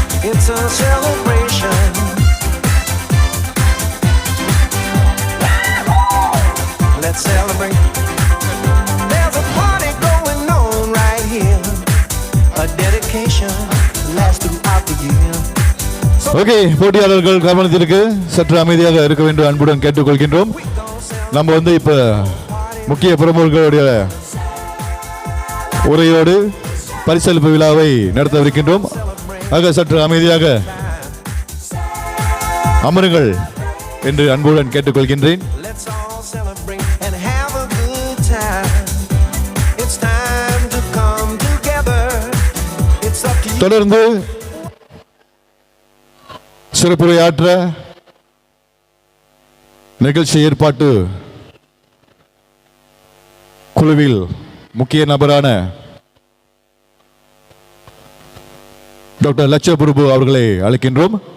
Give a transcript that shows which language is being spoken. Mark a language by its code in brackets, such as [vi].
[en] It's a celebration. Let's celebrate. There's a party going on right here. A dedication lasts throughout the year. [ta] Okay, போட்டியாளர்கள் கவனத்திற்கு சற்று அமைதியாக இருக்க வேண்டும் அன்புடன் கேட்டுக்கொள்கின்றோம். நம்ம வந்து இப்ப முக்கிய பிரமுகர்களுடைய உரையோடு பரிசளிப்பு விழாவை நடத்தவிருக்கின்றோம். ஆக சற்று அமைதியாக அமருங்கள் என்று அன்புடன் கேட்டுக்கொள்கின்றேன். [en] Let's all celebrate and have a good time. It's time to come together. It's up to you. [ta] தொடர்ந்து சிறப்புரையாற்ற நிகழ்ச்சி ஏற்பாட்டு குழுவில் முக்கிய நபரான டாக்டர் லட்ச பிரபு அவர்களை அழைக்கின்றோம்.